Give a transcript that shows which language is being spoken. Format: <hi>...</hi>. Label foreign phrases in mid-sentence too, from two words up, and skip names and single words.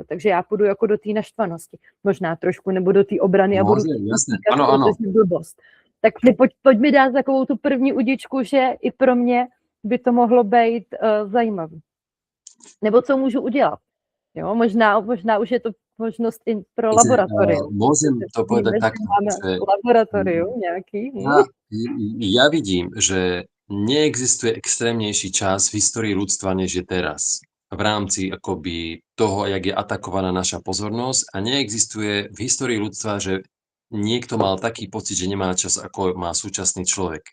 <cs>Takže já půjdu jako do té naštvanosti. Možná trošku, nebo do té obrany a budu</cs> <sk>Môžem, jasné.</sk> <cs>říkat,</cs> <sk>Áno, áno.</sk> <cs>protože blbost. Tak pojď mi dát takovou tu první udičku, že i pro mě by to mohlo být zajímavý. Nebo co můžu udělat. Jo? Možná už je to možnost i pro laboratorium.</cs> <sk>Môžem to povedať</sk> <cs>Víme, že</cs> <sk>takto,</sk> <cs>máme že laboratorium nějaký.</cs> <sk>ja vidím, že neexistuje extrémnejší čas v histórii ľudstva, než je teraz. V rámci akoby toho, jak je atakovaná naša pozornosť, a neexistuje v histórii ľudstva, že niekto mal taký pocit, že nemá čas, ako má súčasný človek.</sk>